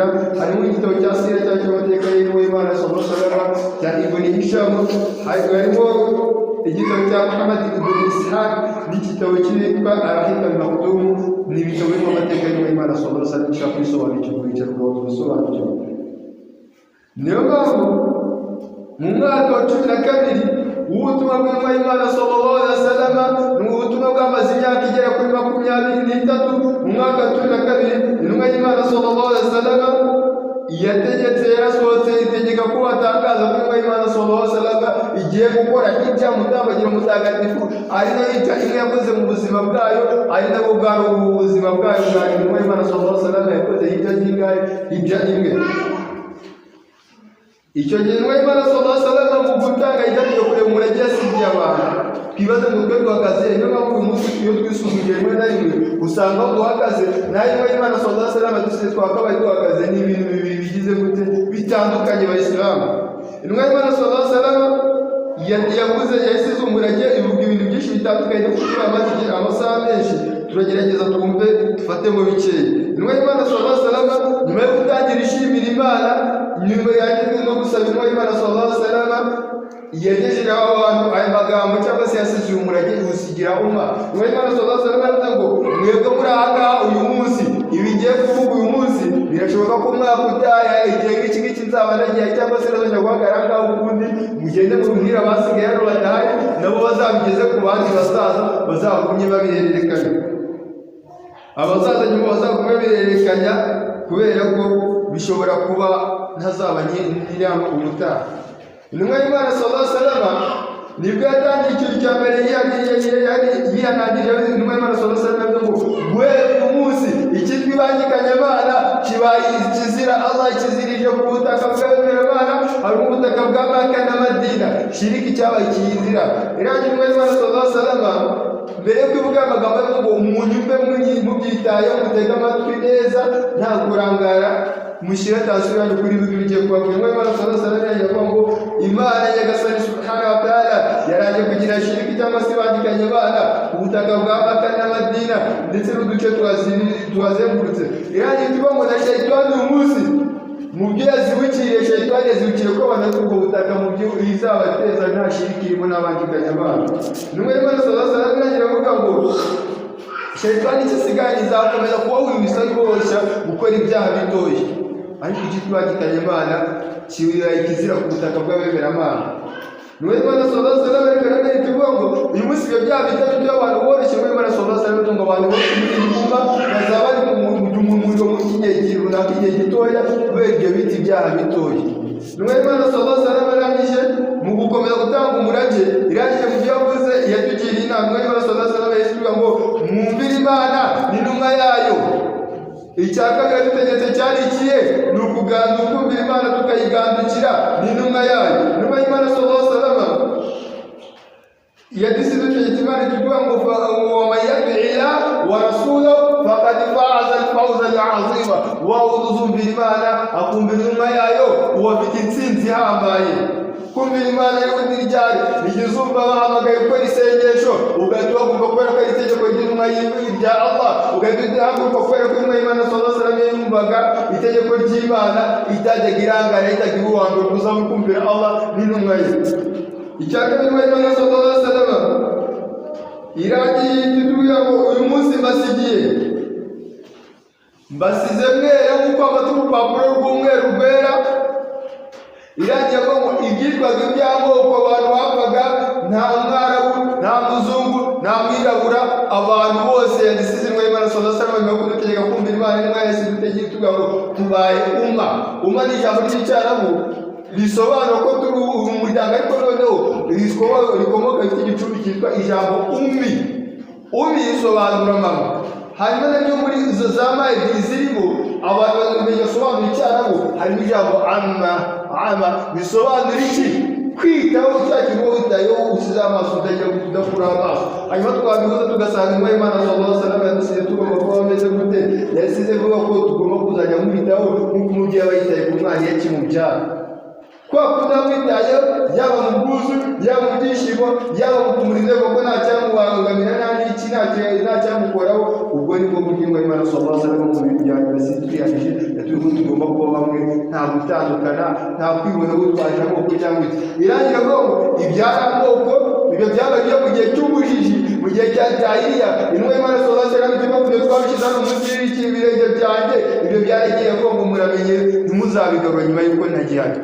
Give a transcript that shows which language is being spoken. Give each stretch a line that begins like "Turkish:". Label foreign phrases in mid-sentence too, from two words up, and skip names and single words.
Kinyarwanda: Harimo igitabo cya Sira cyangwa amateka y'intumwa y'Imana
Arabic: صلى الله عليه وسلم
Kinyarwanda: cya Ibn Hisham, harimo igitabo cya Muhammad ibn Ishaq n'igitabo cyitwa Al-Hikam al-Maktum. Ni ibitabo birimo amateka y'intumwa y'Imana
Arabic: صلى الله عليه وسلم
Kinyarwanda: ushaka kwisobanukirwa bisobanukirwa. Niyo mpamvu mu mwaka wa 12 w'ubutumwa bw'intumwa y'Imana
Arabic: صلى الله عليه وسلم,
Kinyarwanda: ni ubutumwa bwamaze imyaka igera kuri 23. Mu mwaka wa 12 intumwa y'Imana
Arabic: صلى الله عليه وسلم
Kinyarwanda: yategetse, yarasohotse itegeka ko batangaza ko intumwa y'Imana
Arabic: صلى الله عليه وسلم
Kinyarwanda: igiye gukora hijja, mutambagiro mutagatifu, ari nayo hijja imwe yakoze mu buzima bwayo, ari nabwo bwari ubuzima bwayo bwa intumwa y'Imana
Arabic: صلى الله عليه وسلم.
Kinyarwanda: Yakoze hijja imwe. Icyo gihe intumwa y'Imana
Arabic: صلى الله عليه وسلم
Kinyarwanda: mu gutanga hijja yo kureba umurage yasigiye abantu, twibaze ngo twe duhagaze. Niyo mpamvu uyu munsi iyo twisuzumiye rimwe na rimwe usanga duhagaze, nayo intumwa y'Imana
Arabic: صلى الله عليه وسلم
Kinyarwanda: dusize twakabaye duhagaze. Ni ibintu bibiri bigize gute bitandukanye Abayisilamu. Intumwa y'Imana
Arabic: صلى الله عليه وسلم
Kinyarwanda: yavuze, yasize umurage, ivuga ibintu byinshi bitandukanye. Kuko amaze amasaha menshi turagerageza twumve dufatemo bikeya. Intumwa y'Imana
Arabic: صلى الله عليه وسلم
Kinyarwanda: nyuma yo gutangira ishimira Imana, nyuma yageze no gusaba intumwa y'Imana
Arabic: صلى الله عليه وسلم,
Kinyarwanda: yagejeje abantu aya magambo cyangwa se yasize umurage usigira umma. Intumwa y'Imana
Arabic: صلى الله عليه وسلم
Kinyarwanda: aravuga ngo mwebwe muri aha uyu munsi, ibi ngiye kuvuga uyu munsi birashoboka ko mwaka utaha igihe nk'iki ngiki nzaba nagiye cyangwa se nazongera guhagarara ngaho ukundi, mugende mubwire abasigaye hano badahari, nabo bazabigeze ku bandi basaza bazagumye babihererekanya. Abazaza nyuma bazagumye babihererekanya, kubera ko bishobora kuba ntazaba nyiramo ubutaha. Intumwa y'Imana
Arabic: صلى الله عليه وسلم
Kinyarwanda: nibwo yatangiye ikintu cya mbere yihanangirije intumwa y'Imana
Arabic: صلى الله عليه وسلم
Kinyarwanda: ngo guhera uyu munsi icyitwa ibangikanyamana kibaye ikizira. Allah ikizirije ku butaka bw'Abemeramana, hari ubutaka bwa Maka na Madina, shiriki cyabaye kiyizira. Irangiye intumwa y'Imana
Arabic: صلى الله عليه وسلم
Kinyarwanda: mbere yo kuvuga amagambo ngo munyumve mubyitayeho, mutega amatwi neza nta kurangara, mushyira tansiyo yanyu kuri bibiri ugiye kubabwira. Intumwa y'Imana
Arabic: صلى الله عليه وسلم
Kinyarwanda: yavuga ngo Imana nyagasani
Arabic: سبحانه وتعالى
Kinyarwanda: yaraje kugira shiriki cyangwa se ibangikanye Imana ubutaka bwa Maka na Madina ndetse n'uduce tuhazengurutse. Irangiye tuba ngo na shayitani uyu munsi mu byo yazibukiriye, shayitani yazibukiriye ko banatu ubwo butaka mu byo izabateza nta shiriki irimo n'abangikanye Imana. Intumwa y'Imana
Arabic: صلى الله عليه وسلم
Kinyarwanda: iravuga ngo shayitani ikisigaye izakomeza kubahurisha rwose gukora ibyaha bitoya, ariko icyitwa ibangikanye Imana kiba ikizira ku butaka bw'Abemeramana. Intumwa y'Imana
Arabic: صلى الله عليه وسلم
Kinyarwanda: ikaranga ituvuga ngo uyu munsi ibyo byaha bitatu by'abantu boroshye, intumwa y'Imana
Arabic: صلى الله عليه وسلم
Kinyarwanda: ngo abantu bose muri Ibumba bazaba bari mu muriro mu gihe runaka, igihe gitoya, kubera ibyo biti ibyaha bitoya. Intumwa y'Imana
Arabic: صلى الله عليه وسلم
Kinyarwanda: arangije mu gukomeza gutanga umurage, irangije mu byo yavuze yatugiriye inama. Intumwa y'Imana
Arabic: صلى الله عليه وسلم
Kinyarwanda: yasivuga ngo mwumvire Imana n'intumwa yayo. Icya kabiri dutegetse cyari ikihe? Ni ukuganduka, kumvira Imana tukayigandukira n'intumwa yayo. Intumwa y'Imana
Arabic: صلى الله عليه وسلم
Kinyarwanda: yadusize dutegetse Imana tuvuga ngo
Arabic: ومن يطع الله ورسوله فقد فاز الفوز العظيم.
Kinyarwanda: Wa uzumvira Imana akumvira intumwa yayo uba afite intsinzi ihambaye. Kumvira Imana y'ubundi ryari igihe uzumva bahamagaye gukora isengesho ugahita uhaguruka kubera ko ari itegeko ry'intumwa rya Allah, ugahita uhaguruka kubera ko intumwa y'Imana
Arabic: صلى الله عليه وسلم
Kinyarwanda: yumvaga itegeko ry'Imana itajyaga irangara, itagira uruhando kuza kumvira Allah n'intumwa ye. Icya kabiri intumwa y'Imana
Arabic: صلى الله عليه وسلم
Kinyarwanda: iragiye tuvuga ngo uyu munsi mbasize mwera nk'uko amata urupapuro rw'umweru rwera. Iragiye ngo ibyitwaga iby'amoko abantu bapfaga, nta mwarabu, nta muzungu, nta mwirabura, abantu bose yadisize Imana
Arabic: صلى الله عليه وسلم
Kinyarwanda: kudutegeka kumvira Imana n'Imana yose dutegeka tuvuga ngo tubaye umma ni ijambo ry'icyarabu risobanura ko turi umuryango, ariko noneho rikomoka ku gicumbi cyitwa ijambo ummi risobanura mama. Hanyuma nabyo muri izo zama ebyiri zirimo abantu basobanura icyarabu, harimo ijambo ama bisobanura iki? Kwitaho cya kintu witayeho usize amaso udakura amaso. Hanyuma twabihuza tugasanga Imana
Arabic: صلى الله عليه وسلم
Kinyarwanda: yadusize tugomba kuba bameze gute. Yasize vuga ko tugomba kuzajya mwitaho nk'uko umubyeyi aba yitaye ku mwana iyo akimubyara. Kwa kudamwitayeho yaba mu bwuzu, yaba mu byishimo, yaba mu kumurinda kuko nta cyamubangamira, nta cyamukoraho. Ubwo ni bwo buryo Imana
Arabic: صلى الله عليه وسلم
Kinyarwanda: mu bintu bya yasize yatubwiye ko tugomba kuba bamwe, nta gutandukana, nta kwibona gutwaje amoko cyangwa iki. Irangira ngo ibyara amoko ibyo byabaye mu gihe cy'ubujiji, mu gihe cya jahiliya. Intumwa y'Imana
Arabic: صلى الله عليه وسلم
Kinyarwanda: ituma kujya twabishyize hano munsi y'ibirenge byanjye, ibyo byaragiye ngo muramenye ntimuzabigarura nyuma y'uko ntagihari.